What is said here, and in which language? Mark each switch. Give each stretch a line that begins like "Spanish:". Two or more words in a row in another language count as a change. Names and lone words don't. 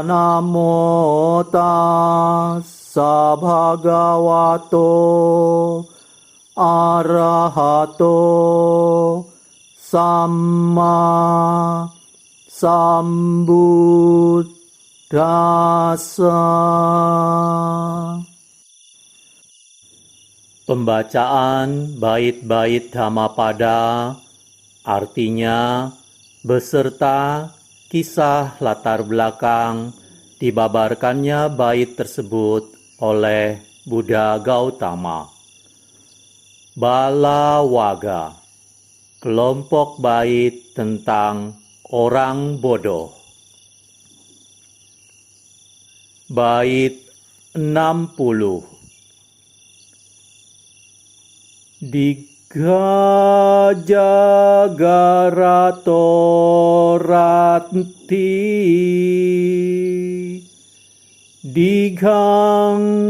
Pali: Namo tassa bhagavato arahato samma sambuddhassa.
Indonesian: Pembacaan bait-bait Dhammapada, artinya beserta kisah latar belakang dibabarkannya bait tersebut oleh Buddha Gautama. Balawaga, kelompok bait tentang orang bodoh. Bait 60.
Pali: Digajagarato rati dighang